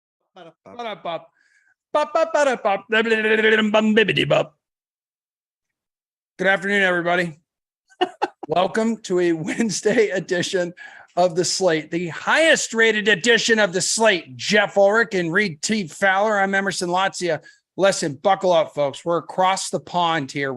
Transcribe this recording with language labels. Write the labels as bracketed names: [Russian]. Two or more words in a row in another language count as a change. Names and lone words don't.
[English] Ba-da-bop. Ba-ba-ba-da-bop. Bum-bidi-bidi-bum-bidi-bop. Good afternoon, everybody. Welcome to a Wednesday edition of the Slate, the highest rated edition of the Slate. Jeff Ulrich and Reed T. Fowler. I'm Emerson Latzia. Listen, buckle up, folks. We're across the pond here.